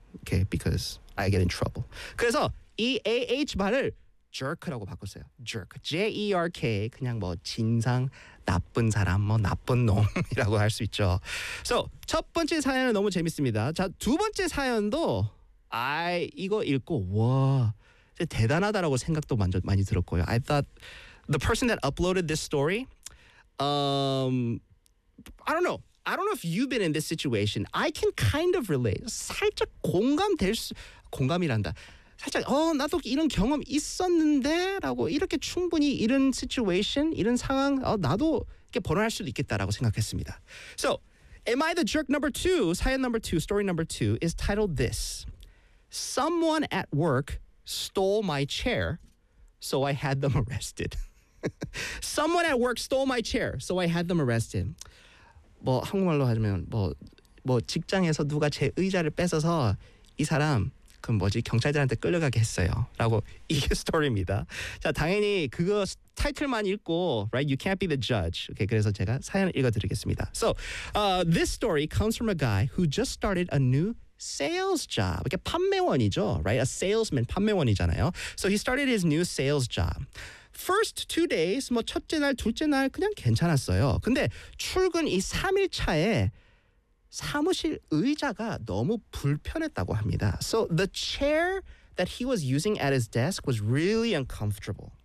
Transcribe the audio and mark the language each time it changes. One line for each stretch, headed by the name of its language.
English: Okay, because I get in trouble.
Korean: 그래서 이 AH 말을 jerk라고 바꿨어요.
English: jerk. J-E-R-K.
Korean: 그냥 뭐 진상, 나쁜 사람, 뭐 나쁜 놈이라고 할 수 있죠. So, 첫 번째 사연은 너무 재밌습니다. 자, 두 번째 사연도 I 이거 읽고 와, 진짜 대단하다라고 생각도 많이 들었고요.
English: I thought the person that uploaded this story, I don't know if you've been in this situation. I can kind of relate.
Korean: 살짝 공감이란다. 살짝 나도 이런 경험 있었는데 라고 이렇게 충분히 이런 situation, 이런 상황 나도 이렇게 벌어날 수도 있겠다라고 생각했습니다.
English: So, am I the jerk number two? 사연 number two, story number two is titled this. Someone at work stole my chair, so I had them arrested. Someone at work stole my chair, so I had them arrested.
Korean: 뭐 한국말로 하자면 뭐 직장에서 누가 제 의자를 뺏어서 이 사람 그럼 뭐지? 경찰들한테 끌려가게 했어요. 라고 이게 스토리입니다. 자, 당연히 그거 타이틀만 읽고
English: right? You can't be the judge.
Korean: Okay, 그래서 제가 사연을 읽어드리겠습니다.
English: So, this story comes from a guy who just started a new sales job.
Korean: 이게 판매원이죠.
English: Right? A salesman,
Korean: 판매원이잖아요.
English: So, he started his new sales job. First two days,
Korean: 뭐 첫째 날, 둘째 날 그냥 괜찮았어요. 근데 출근 이 3일 차에 사무실 의자가 너무 불편했다고 합니다.
English: So the chair that he was using at his desk was really uncomfortable.